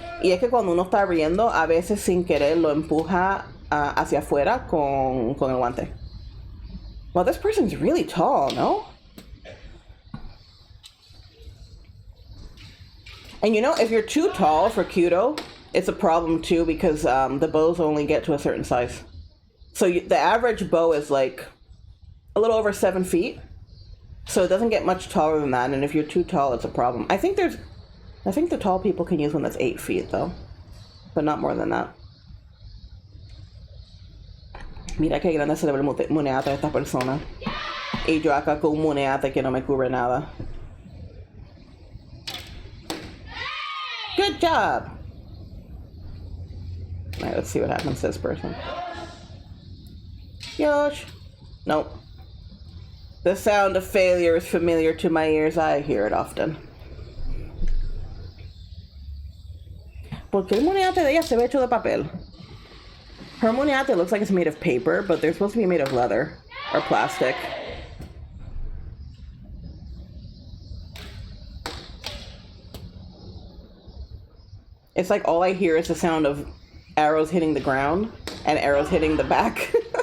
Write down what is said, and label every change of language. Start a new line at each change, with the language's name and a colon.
Spanish: Y es que cuando uno está abriendo, a veces sin querer lo empuja hacia afuera con el guante.
English: Well, this person's really tall, no? And you know, if you're too tall for Kyudo, it's a problem too because the bows only get to a certain size. So the average bow is like a little over 7 feet. So it doesn't get much taller than that. And if you're too tall, it's a problem. I think the tall people can use one that's 8 feet though, but not more than that.
Spanish: Mira qué grande se le ve el muneate a esta persona. Y yo acá con un muneate que no me cubre nada.
English: Good job! Alright, let's see what happens to this person. Yosh! Nope. The sound of failure is familiar to my ears. I hear it often.
Spanish: ¿Por qué el muneate de ella se ve hecho de papel?
English: Her muneate looks like it's made of paper, but they're supposed to be made of leather or plastic. It's like all I hear is the sound of arrows hitting the ground and arrows hitting the back.